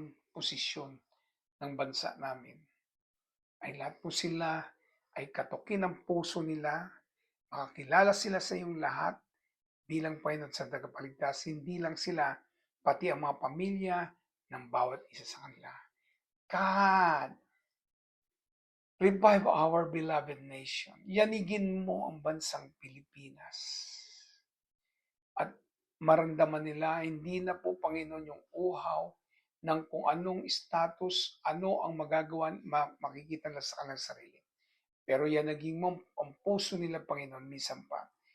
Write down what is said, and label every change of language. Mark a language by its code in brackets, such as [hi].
[tl] posisyon ng bansa namin, ay lahat po sila ay katukin ng puso nila, makakilala sila sa iyong lahat bilang Panginoon sa tagapagligtas, hindi lang sila, pati ang mga pamilya ng bawat isa sa kanila. [en] God, revive our beloved nation. [tl] Yanigin mo ang bansang Pilipinas. At maramdaman nila, hindi na po, Panginoon, yung uhaw ng kung anong status, ano ang magagawa, makikita nila sa kanilang sarili. Pero yan naging ang puso nila, Panginoon, minsan pa.